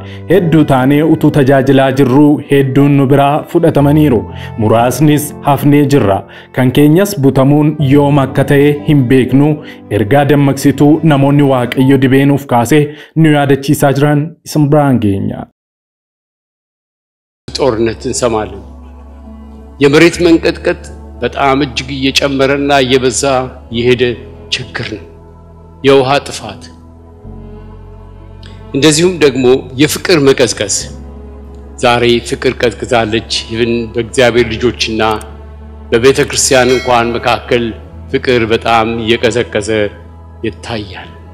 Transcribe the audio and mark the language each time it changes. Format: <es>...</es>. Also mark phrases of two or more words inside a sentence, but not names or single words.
<om>Hedduu taanee utuu tajaajilaa jirru hedduun nu biraa fudhatamaniiru. Muraasnis hafnee jirra. Kan keenyas butamuun yoom akka ta'e hin beeknu. Ergaa dammaqsituu namoonni Waaqayyo dibeenuuf kaasee nu yaadachiisaa jiran isin biraan geenya.</om> <am>ጦርነት እንሰማለን። የመሬት መንቀጥቀጥ በጣም እጅግ እየጨመረና እየበዛ የሄደ ችግር ነው። የውሃ ጥፋት እንደዚሁም ደግሞ የፍቅር መቀዝቀዝ ዛሬ ፍቅር ቀዝቅዛለች። ይህን በእግዚአብሔር ልጆችና በቤተ ክርስቲያን እንኳን መካከል ፍቅር በጣም እየቀዘቀዘ ይታያል።</am>